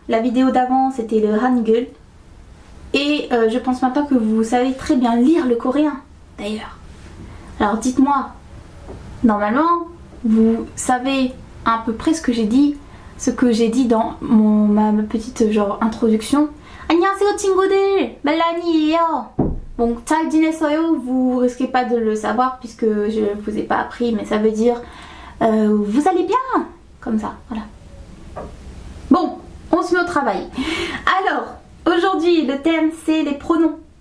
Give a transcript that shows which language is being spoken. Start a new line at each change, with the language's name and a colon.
French: La vidéo d'avant c'était le Hangul. Et je pense maintenant que vous savez très bien lire le coréen d'ailleurs. Alors dites-moi, normalement vous savez à peu près ce que j'ai dit dans ma petite genre introduction.
Korean: 안녕하세요 친구들, 멜라니예요.
French: Bon,
Korean: 잘 지냈어요,
French: vous risquez pas de le savoir puisque je vous ai pas appris, mais ça veut dire vous allez bien, comme ça, voilà. Bon, on se met au travail. Alors, aujourd'hui le thème c'est les pronoms.